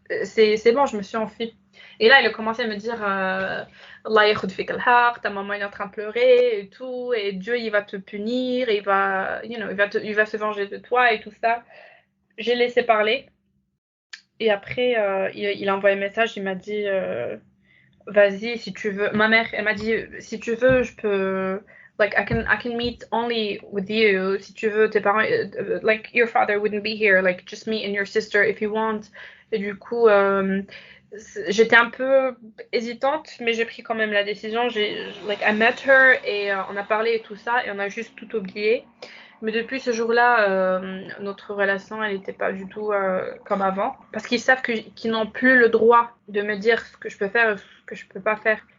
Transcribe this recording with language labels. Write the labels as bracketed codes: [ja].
[fr] C'est bon, je me suis enfuie. Et là, il a commencé à me dire, [ar] Allah yakhud fik al-haq, [fr] ta maman elle est en train de pleurer et tout, et Dieu il va te punir, et il va se venger de toi et tout ça. J'ai laissé parler. Et après, il a envoyé un message, il m'a dit, vas-y, si tu veux. Ma mère, elle m'a dit, si tu veux, je peux. [en] Like, I can meet only with you. [fr] Si tu veux, tes parents. [en] Like, your father wouldn't be here. Like, just me and your sister if you want. [fr] Et du coup, j'étais un peu hésitante, mais j'ai pris quand même la décision. [en] Like, I met her [fr] et on a parlé et tout ça, et on a juste tout oublié. Mais depuis ce jour-là, notre relation, elle n'était pas du tout comme avant. Parce qu'ils savent qu'ils n'ont plus le droit de me dire ce que je peux faire et ce que je peux pas faire.